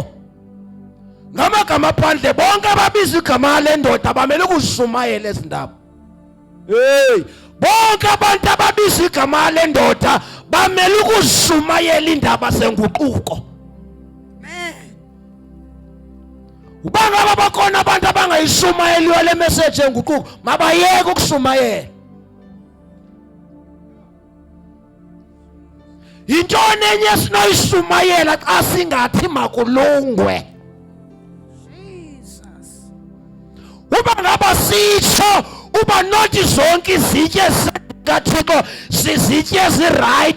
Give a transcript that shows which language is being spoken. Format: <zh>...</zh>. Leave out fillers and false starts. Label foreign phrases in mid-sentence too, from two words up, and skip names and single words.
<xh>Ngamagama phandle bonke ababiza igama lendoda bamele ukuzishumayela ezindaba. Hey, bonke abantu ababiza igama lendoda bamele ukuzishumayela indaba zenguquko. Ubangaba bakhona abantu abangayishumayeliyo le message yenguquko, mabayeke ukushumayela. Yintoni enye sinoyishumayela xa singathi makulungwe? Jesus. Uba ngaba sitsho uba nothi zonke izitye zikaThixo sizitye ezi-right.</xh>